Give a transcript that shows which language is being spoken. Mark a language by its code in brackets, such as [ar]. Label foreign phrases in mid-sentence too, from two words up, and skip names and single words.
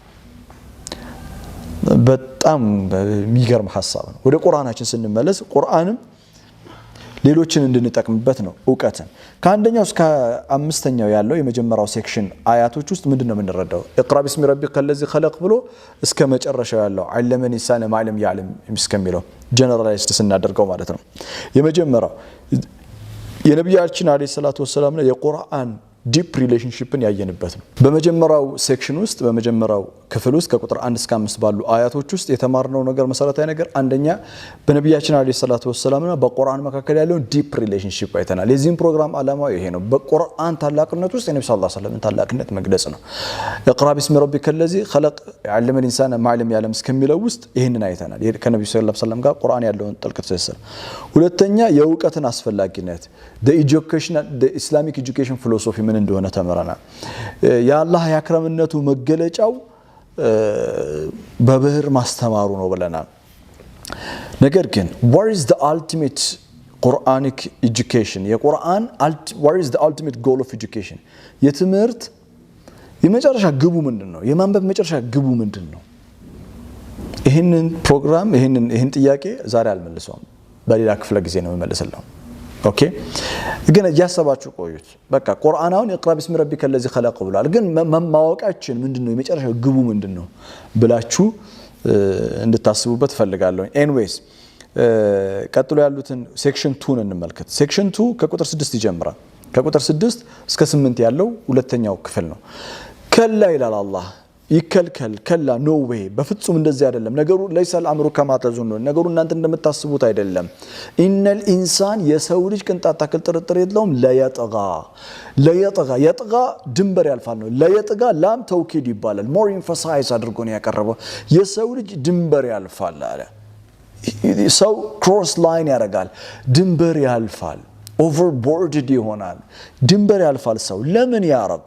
[am] በጣም የሚገርም ሐሳብ ነው ወደ ቁርአናችን ስንመለስ ቁርአንም ሌሎችን እንድንጠቅምበት ነው እውቀትን ከአንደኛው እስከ አምስተኛው ያለው የመጀመሪያው ሴክሽን አያቶች ውስጥ ምንድነው የምንረዳው [ar] اقرا باسم ربك الذي خلق [am] ብሎ እስከ መጨረሻው ያለው [ar] علم الانسان ما لم يعلم [am] እስከሚለው ጀነራላይዝድ ስናደርገው ማለት ነው የመጀመሪያው የነብያችን [ar] عليه الصلاة والسلام [am] ነው የቁርአን [en] deep relationship [am] ያየንበት ነው በመጀመሪያው ሴክሽን ውስጥ በመጀመሪያው ክፍል ውስጥ ከቁጥር 1 እስከ 5 ባሉ አያቶች ውስጥ የተማርነው ነገር መሰረታዊ ነገር አንደኛ በነብያችን [ar] عليه الصلاة والسلام [am] በቁርአን መካከል ያለው [en] deep relationship [am] አይተናል የዚህም ፕሮግራም ዓላማው ይሄ ነው በቁርአን ታላቅነት ውስጥ የነብዩ [ar] صلى الله عليه وسلم [am] ታላቅነት መግለጽ ነው [ar] اقرا باسم ربك الذي خلق علم الانسان ما لم يعلم [am] እስከሚለው ውስጥ ይሄንን አይተናል ከነብዩ [ar] صلى الله عليه وسلم [am] ጋር ቁርአን ያለውን ጥልቅ ትስስር ሁለተኛ የእውቀትን አስፈላጊነት [en] the Islamic education philosophy [am] ምን እንደሆነ ተመረናል ያላህ ያክረምነቱ መገለጫው በብህር ማስተማሩ ነው ብለናል ነገር ግን [en] what is the ultimate Quranic education [am] የቁርአን [en] what is the ultimate goal of education [am] የትምህርት የመጨረሻ ግቡ ምንድነው? የማንበብ መጨረሻ ግቡ ምንድነው? ይሄንን ፕሮግራም ይሄን ጥያቄ ዛሬ አልመልሰውም፣ በሌላ ክፍለ ጊዜ ነው የምመልስልኝ። ኦኬ ግን እያሰባችሁ ቆዩት። በቃ ቁርአናውን [ar] اقرأ باسم ربك الذي خلق [am] ብሏል። ግን ማወቃችን ምንድነው? የመጨረሻ ግቡ ምንድነው ብላችሁ እንድታስቡበት ፈልጋለሁ። ኤኒዌይስ ቀጥሎ ያሉትን ሴክሽን 2 እንመልከት። ሴክሽን 2 ከቁጥር 6 ይጀምራል። ከቁጥር 6 እስከ 8 ያለው ሁለተኛው ክፍል ነው። ከላ ይላል አላህ፣ ይከልከል፣ ከላ [en] no way፣ [am] በፍጹም እንደዚህ አይደለም ነገሩ። ለይሰ [ar] الامر كما تظنون፣ [am] ነገሩ እናንተ እንደምታስቡት አይደለም። [ar] إن الإنسان፣ [am] የሰው ልጅ ቅንጣት ታክል ጥርጥር የለውም። ለየጥጋ የጥጋ ድንበር ያልፋል ነው። ለየጥጋ [ar] لام التوكيد [am] ይባላል። [en] more emphasize [am] አድርጎ ነው ያቀረበው። የሰው ልጅ ድንበር ያልፋል አለ። ሰው [en] cross line [am] ያደርጋል፣ ድንበር ያልፋል፣ ኦቨርቦርድድ ይሆናል፣ ድንበር ያልፋል ሰው። ለምን [ar] يا رب?